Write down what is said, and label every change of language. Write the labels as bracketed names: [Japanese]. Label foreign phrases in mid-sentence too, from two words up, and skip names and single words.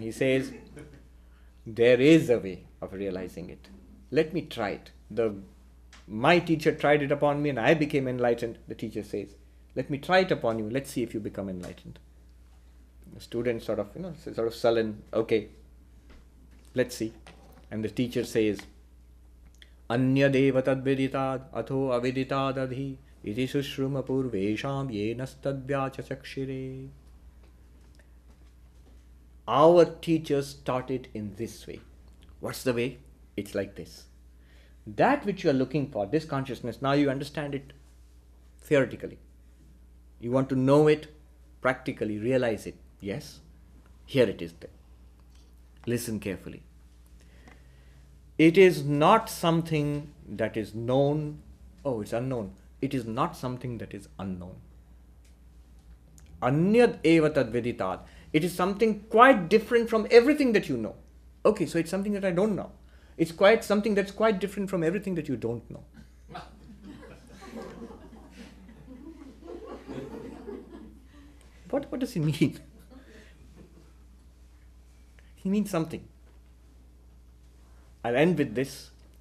[English] And he says, there is a way of realizing it. Let me try it. My teacher tried it upon me and I became enlightened. The teacher says, let me try it upon you. Let's see if you become enlightened. The student sort of sullen, okay, let's see. And the teacher says, [Sanskrit] अन्यदेव तद्विदितादथो अविदितादधि इति शुश्रुम पूर्वेषां ये नस्तद्व्याचचक्षिरे. [English] Our teachers taught it in this way. What's the way? It's like this. That which you are looking for, this consciousness, now you understand it theoretically. You want to know it practically, realize it. Yes, here it is there. Listen carefully. It is not something that is known. Oh, it's unknown. It is not something that is unknown. [Sanskrit] अन्यद् एव तद् विदितात्. [English] It is something quite different from everything that you know. Okay, so it's something that I don't know. It's quite something that's quite different from everything that you don't know. What does he mean? He means something. I'll end with this.